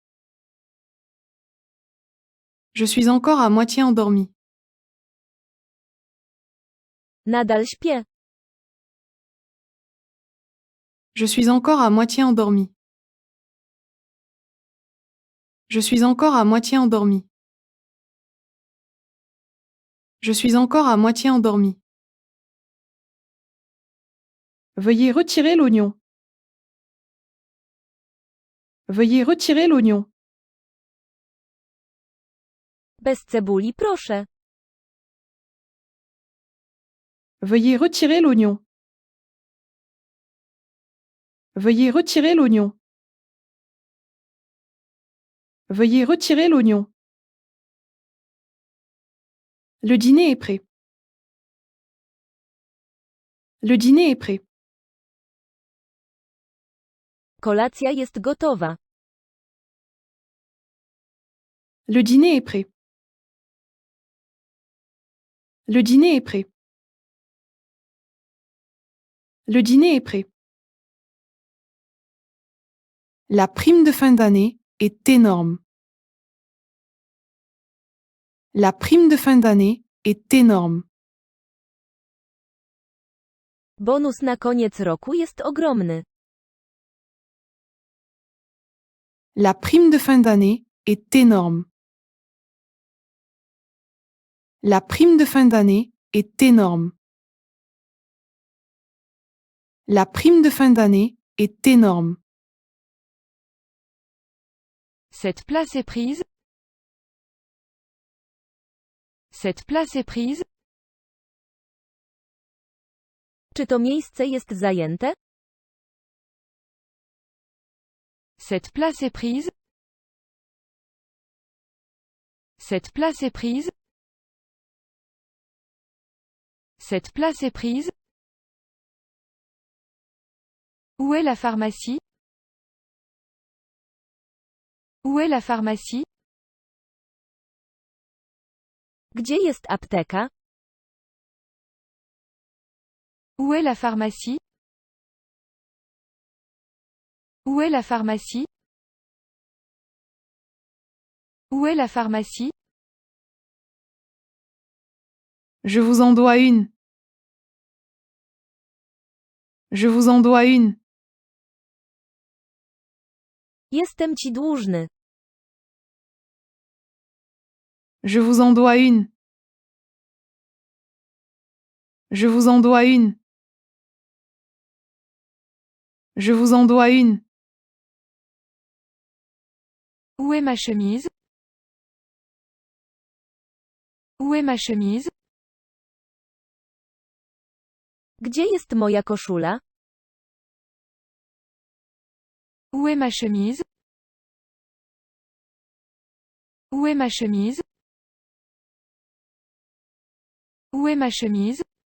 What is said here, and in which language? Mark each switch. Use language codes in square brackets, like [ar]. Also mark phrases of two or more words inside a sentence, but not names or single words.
[fr] Je suis encore à moitié endormi. [pl] Nadal śpię. [fr] Je suis encore à moitié endormi. Je suis encore à moitié endormi. Je suis encore à moitié endormi. Veuillez retirer l'oignon. Veuillez retirer l'oignon. [pl] Bez cebuli proszę. [fr] Veuillez retirer l'oignon. Veuillez retirer l'oignon. Veuillez retirer l'oignon. Le dîner est prêt. Le dîner est prêt. [pl] Kolacja jest gotowa. [fr] Le dîner est prêt. Le dîner est prêt. Le dîner est prêt. La prime de fin d'année est énorme. La prime de fin d'année est énorme. [pl] Bonus na koniec roku jest ogromny. [fr] La prime de fin d'année est énorme. La prime de fin d'année est énorme. La prime de fin d'année est énorme. Cette place est prise. Cette place est prise. [pl] Czy to miejsce jest zajęte? [fr] Cette place est prise. Cette place est prise. Cette place est prise. Où est la pharmacie? Où est la pharmacie? [pl] Gdzie jest apteka? [fr] Où est la pharmacie? Où est la pharmacie? Où est la pharmacie? Je vous en dois une. Je vous en dois une. [pl] Jestem ci dłużny. [fr] Je vous en dois une. Je vous en dois une. Je vous en dois une. Où est ma chemise? Où est ma chemise? [pl] Gdzie jest moja koszula? [fr] Où est ma chemise? Où est ma chemise? Où est ma chemise?